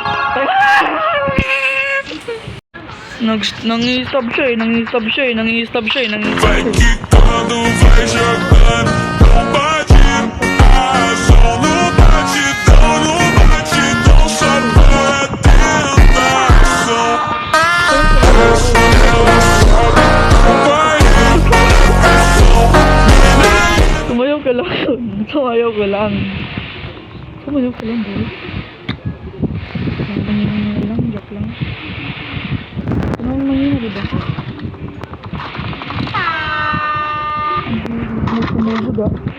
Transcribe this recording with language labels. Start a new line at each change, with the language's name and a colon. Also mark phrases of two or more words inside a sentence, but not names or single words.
Filipino: Nang-i-stab siya eh.
Portuguese: Vai quicando, vai jogando, não bate. Ah, só no batidão, só pra tentação. Vai
Filipino: Sumayaw ka lang. Sumayaw ka lang, boy. Mahina lang, joke lang. Mahina, diba? Sumugod ah.